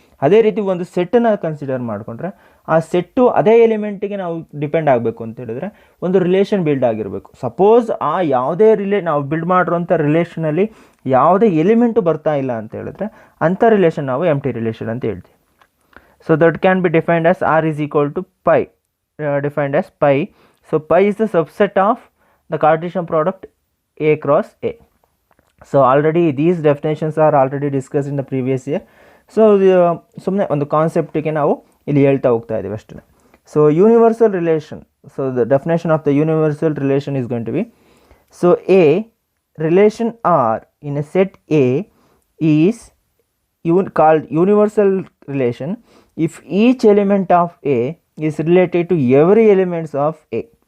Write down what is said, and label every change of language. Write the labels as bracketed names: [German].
[Kannada] ಅದೇ ರೀತಿ ಒಂದು ಸೆಟ್ಟನ್ನು ಕನ್ಸಿಡರ್ ಮಾಡಿಕೊಂಡ್ರೆ ಆ ಸೆಟ್ಟು ಅದೇ ಎಲಿಮೆಂಟಿಗೆ ನಾವು ಡಿಪೆಂಡ್ ಆಗಬೇಕು ಅಂತ ಹೇಳಿದ್ರೆ ಒಂದು ರಿಲೇಷನ್ ಬಿಲ್ಡ್ ಆಗಿರಬೇಕು. ಸಪೋಸ್ ಆ ಯಾವುದೇ ನಾವು ಬಿಲ್ಡ್ ಮಾಡಿರೋಂಥ ರಿಲೇಷನಲ್ಲಿ ಯಾವುದೇ ಎಲಿಮೆಂಟು ಬರ್ತಾ ಇಲ್ಲ ಅಂತ ಹೇಳಿದ್ರೆ ಅಂಥ ರಿಲೇಷನ್ ನಾವು ಎಂಟಿ ರಿಲೇಷನ್ ಅಂತ ಹೇಳ್ತೀವಿ. [English] So that can be defined as R is equal to pi, defined as pi. So pi is the subset of the Cartesian product A cross A. So already these definitions are already discuss in the previous year. [Kannada] So ಸುಮ್ಮನೆ ಒಂದು ಕಾನ್ಸೆಪ್ಟಿಗೆ ನಾವು ಇಲ್ಲಿ ಹೇಳ್ತಾ ಹೋಗ್ತಾ ಇದ್ದೀವಿ ಅಷ್ಟೇ. [English] So universal relation, so the definition of the universal relation is going to be, so a relation R in a set A is called universal relation if each element of A is related to every elements of A.